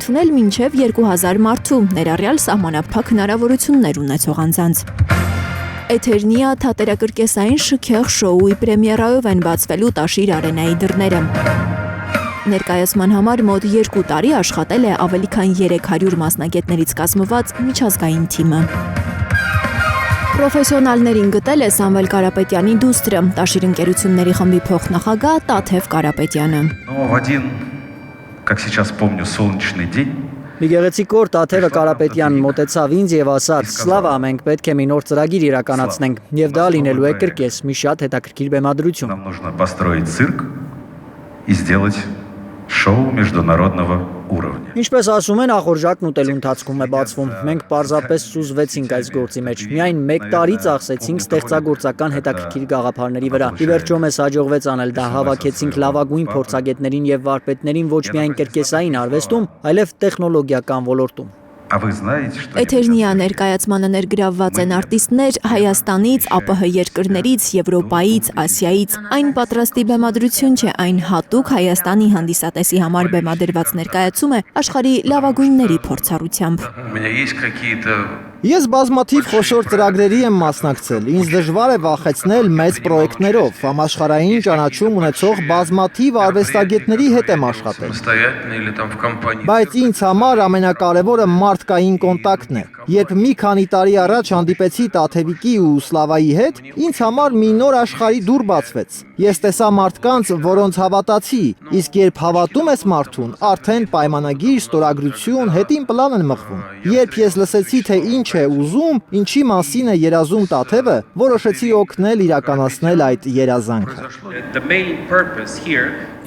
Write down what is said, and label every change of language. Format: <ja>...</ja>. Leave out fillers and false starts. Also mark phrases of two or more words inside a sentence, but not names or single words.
<hy>ընդունել մինչև 2000 մարդու, ներառյալ սահմանափակ հնարավորություններ ունեցող անձանց։ Էթերնիա թատերակրկեսային շքեղ շոուի պրեմիերայով են բացվելու Տաշիր արենայի դռները։ Ներկայացման համար մոտ 2 տարի աշխատել է ավելի քան 300 մասնագետներից կազմված միջազգային թիմը։ Պրոֆեսիոնալներին գտել է Սամվել Կարապետյանի դուստրը, Տաշիր ընկերությունների խմբի փոխնախագահ Տաթև Կարապետյանը։</hy> <ru>Но в один, как сейчас помню, солнечный день</ru> <hy>Մի գեղեցիկ օր Տաթևը Կարապետյանն մոտեցավ ինձ եւ ասաց. «Սլավա, մենք պետք է մի նոր ծրագիր իրականացնենք, եւ դա լինելու է կրկես, մի շատ հետաքրքիր բեմադրություն»։</hy> <ru>нам нужно построить цирк и сделать шоу международного уровня.</ru> <hy>Ինչպես ասում են, ախորժակն ուտելու ընթացքում է բացվում։ Մենք պարզապես սուզվեցինք այս գործի մեջ։ Միայն 1 տարի ծախսեցինք ստեղծագործական հետաքրքիր գաղափարների վրա։ Ի վերջո մեզ հաջողվեց անել դա, հավաքեցինք լավագույն փորձագետներին եւ վարպետներին ոչ միայն կրկեսային արվեստում, այլև տեխնոլոգիական ոլորտում։</hy> <ru>А вы знаете, что</ru> <hy>Էթերնիա ներկայացմանը ներգրավված են արտիստներ Հայաստանից, ԱՊՀ երկրներից, Եվրոպայից, Ասիայից։ Այն պատրաստի բեմադրություն չէ, այն հատուկ Հայաստանի հանդիսատեսի համար բեմադրված ներկայացում է աշխարհի լավագույնների փորձառությամբ։</hy> <ru>у меня есть какие-то</ru> <hy>Ես բազմաթիվ խոշոր ծրագրերի եմ մասնակցել, ինձ դժվար է վախեցնել մեծ պրոյեկտներով, համաշխարհային ճանաչում ունեցող բազմաթիվ արվեստագետների հետ եմ աշխատել։</hy> <ru>самостоятельно или там в компании.</ru> <hy>Բայց ինձ համար ամենակարևորը մարդկային կոնտակտն է։ Երբ մի քանի տարի առաջ հանդիպեցի Տաթևիկի ու Սլավայի հետ, ինձ համար մի նոր աշխարհի դուռ բացվեց։ Ես տեսա մարդկանց, որոնց հավատացի, իսկ երբ հավատում ես մարդուն, արդեն պայմանագիր, ստորագրություն, հետին պլան են մղվում։ Երբ ես լսեցի, թե ինչ է ուզում, ինչի մասին է երազում Տաթևը, որոշեցի օգնել իրականացնել այդ երազանքը։</hy>